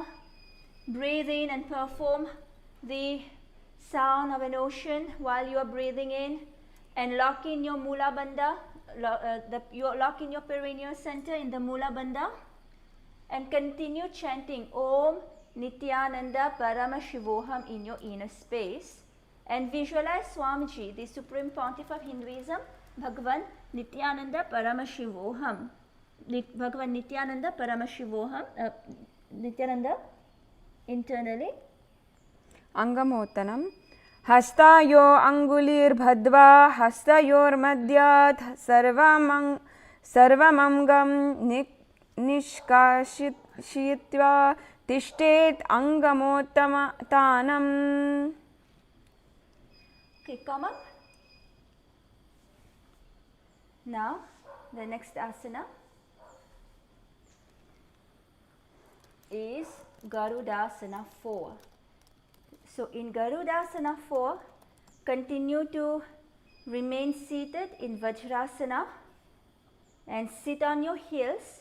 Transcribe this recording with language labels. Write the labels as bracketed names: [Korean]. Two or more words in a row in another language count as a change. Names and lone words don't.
[English] Breathe in and perform the sound of an ocean while you are breathing in, and lock in your Mula Bandha, lock in your perineal center in the Mula Bandha, and continue chanting [Sanskrit] Om Nithyananda Parama Shivoham [English] in your inner space, and visualize Swamiji, the Supreme Pontiff of Hinduism, [Sanskrit] Bhagavan Nithyananda Parama Shivoham. Bhagavan Nithyananda Parama Shivoham, [English] Nithyananda internally. [Sanskrit] Angamotanam. Hastayo angulir bhadva hastayor madhyat sarvamangam nishkashitva tishtet angamotanam. [English] Okay, come up. Now, the next asana is Garudasana 4. So in Garudasana 4, continue to remain seated in Vajrasana and sit on your heels.